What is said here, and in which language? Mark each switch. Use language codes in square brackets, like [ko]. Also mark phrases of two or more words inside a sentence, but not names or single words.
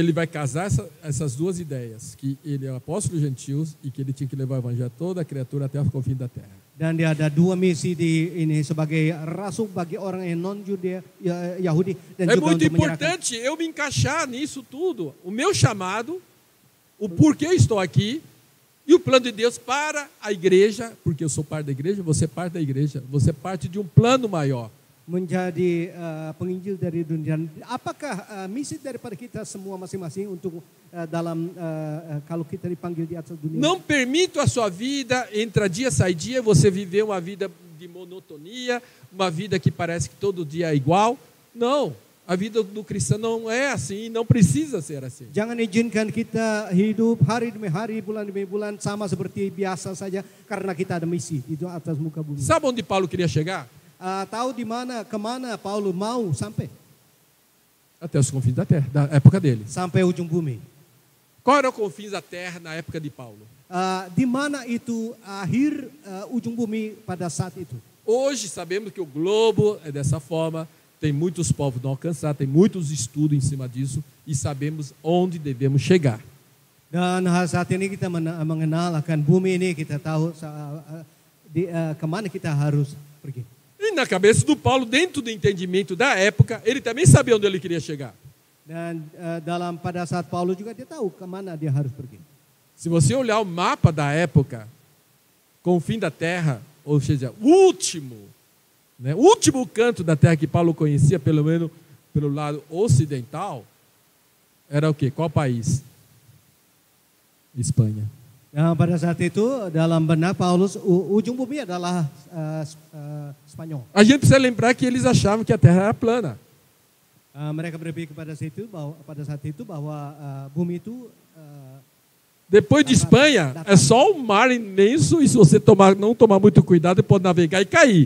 [pt] E ele vai casar essas duas ideias, que ele é o apóstolo dos gentios e que ele tinha que levar o evangelho a toda a criatura até o confim da terra. [id] Dan dia ada dua misi di ini sebagai rasul bagi orang yang non Judea Yahudi dan [pt] É [id] juga [pt] muito [id] untuk menyerahkan. [pt] importante eu me encaixar nisso tudo. O meu chamado, o porquê eu estou aqui e o plano de Deus para a igreja, porque eu sou parte da igreja, você é parte da igreja, você é parte de um plano maior. [id] Menjadi penginjil dari dunia. Apakah misi daripada kita semua masing-masing untuk dalam kalau kita dipanggil di atas dunia? [pt] Não permito a sua vida, entra dia, sai dia, você viver uma vida de monotonia, uma vida que parece que todo dia é igual. Não, a vida do cristão não é assim, não precisa ser assim. [id] Jangan izinkan kita hidup hari demi hari, bulan demi bulan sama seperti biasa saja karena kita ada misi di atas muka bumi. [pt] Sabe onde Paulo queria chegar? [id] Tahu di mana kemana Paulus mau sampai? [pt] Até os confins da terra, da época dele. [id] Sampai ujung bumi. [pt] Qual era o confins da terra na época de Paulo? [id] Di mana itu akhir ujung bumi pada saat itu? [pt] Hoje sabemos que o globo é dessa forma, tem muitos povos não alcançados, tem muitos estudos em cima disso e sabemos onde devemos chegar. [id] Dan saat ini kita mengenal akan bumi ini, kita tahu kemana kita harus pergi. [pt] E na cabeça do Paulo, dentro do entendimento da época, ele também sabia onde ele queria chegar. [id] Dan pada saat Paulus juga dia tahu kemana dia harus pergi. [pt] Se você olhar o mapa da época, com o fim da terra, ou seja, o último canto da terra que Paulo conhecia, pelo menos pelo lado ocidental, era o quê? Qual país? Espanha. [id] Pada saat itu dalam benak Paulus ujung bumi adalah Spanyol. [pt] A gente precisa lembrar que eles achavam que a terra era plana. [id] Mereka berpikir pada saat itu bahwa bumi itu [pt] Depois de Espanha, é só um mar imenso e se você não tomar muito cuidado, pode navegar e cair.